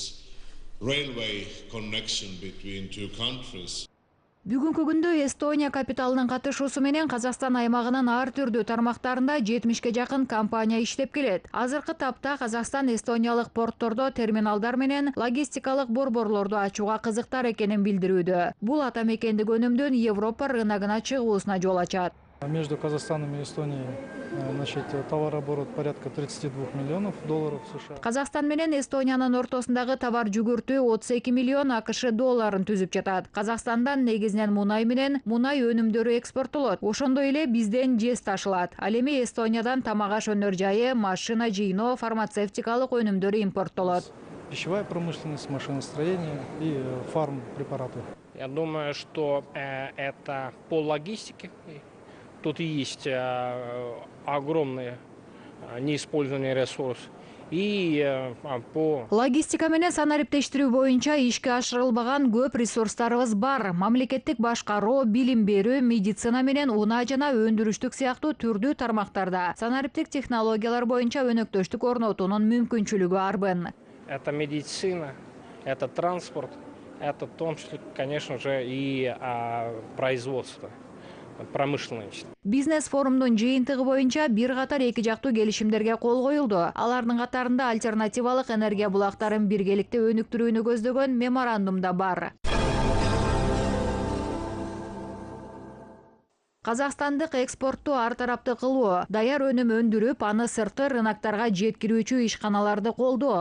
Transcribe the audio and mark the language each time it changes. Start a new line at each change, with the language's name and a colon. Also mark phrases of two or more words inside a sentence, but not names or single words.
Kyrgyz: Бүгүнкү күндө Эстония капиталынын катышуусу менен Казакстан аймагынын ар түрдүү тармактарында 70-ке жакын компания иштеп келет. Азыркы тапта Казакстан эстониялык порттордо терминалдар менен логистикалык борборлорду ачууга кызыктар экенин билдирүүдө. Бул ата мекендик өнүмдүн Европа рыногуна чыгуусуна жол ачат.
Russian: Между Казахстаном и Эстонией товарооборот порядка $32 миллионов США.
Kyrgyz: Казакстан менен Эстониянын ортосундагы товар жүгүртүү 32 миллион АКШ долларын түзүп жатат. Казакстандан негизинен мунай менен мунай өнүмдөрү экспорттолот. Ошондой эле бизден жез ташылат. Ал эми Эстониядан тамак-аш өнөр жайы, машина жыйноо, фармацевтикалык өнүмдөр импорттолот.
Russian: Пищевая промышленность, машиностроение и фармпрепараты. Я думаю, что это по логистике. Тут есть огромный неиспользованный ресурс. И по
Kyrgyz: логистика менен санариптештирүү боюнча ишке ашырылбаган көп ресурстарыбыз бар. Мамлекеттик башкаруу, билим берүү, медицина менен унаа жана өндүрүштүк сыяктуу түрдүү тармактарда санариптик технологиялар боюнча өнөктөштүк орнотуунун мүмкүнчүлүгү арбын.
Russian: Это медицина, это транспорт, это в том числе, конечно же, и производство. Промышленность.
Kyrgyz: Бизнес форумдун жыйынтыгы боюнча бир катар эки жактуу келишимдерге кол коюлду. Алардын катарында альтернативалык энергия булактарын биргеликте өнүктүрүүнү көздөгөн меморандум да бар. Казакстандык экспортту ар тараптуу кылуу, даяр өнүм өндүрүп, аны сырткы рыноктарга жеткирүүчү ишканаларды колдоо.